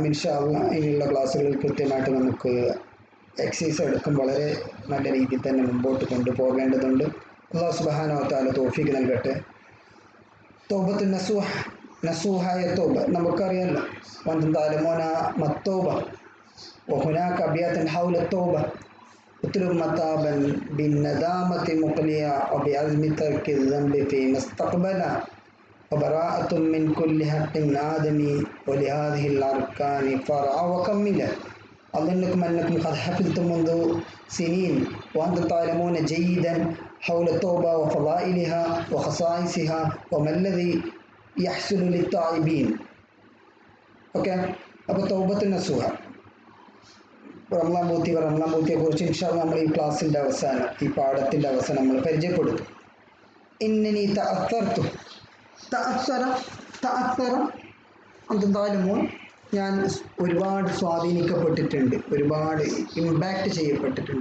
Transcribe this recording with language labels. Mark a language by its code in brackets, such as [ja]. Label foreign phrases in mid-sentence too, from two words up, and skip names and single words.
[ar] إن شاء الله [ml] ഇനിയുള്ള ക്ലാസ്സുകളിൽ കൃത്യമായിട്ട് നമുക്ക് എക്സസൈസ് എടുക്കും വളരെ നല്ല രീതിയിൽ തന്നെ മുമ്പോട്ട് കൊണ്ടുപോകേണ്ടതുണ്ട്. [ar] الله سبحانه وتعالى [ml] തൗഫീഖ് നൽകട്ടെ. [ar] توبة نصوحا, [ml] നസൂഹായ തൗബ നമുക്കറിയാമല്ലോ. [ar] وأنتم تعلمون ما التوبة وهناك أبيات حول التوبة اطلب متابا بالندامة مقليا وبعزم ترك الذنب فيما استقبلا وبراءة من كل حق آدمي ولهذه الأركان فرعا وكملا. أظنكم أنكم قد حفظتم منذ سنين وأنتم تعلمون جيدا حول التوبة وفضائلها وخصائصها وما الذي يحصل للتائبين. [ml] ഓക്കെ, അപ്പോൾ [ar] توبة نصوحا [ml] റമദാൻ ബൂത്തിയെ കുറിച്ച് [ar] إن شاء الله [ml] നമ്മൾ ഈ ക്ലാസ്സിൻ്റെ അവസാനം, ഈ പാഠത്തിൻ്റെ അവസാനം നമ്മൾ പരിചയപ്പെടുത്തും. ഇന്നനി എന്തായാലും ഞാൻ ഒരുപാട് സ്വാധീനിക്കപ്പെട്ടിട്ടുണ്ട്, ഒരുപാട് ഇമ്പാക്റ്റ് ചെയ്യപ്പെട്ടിട്ടുണ്ട്.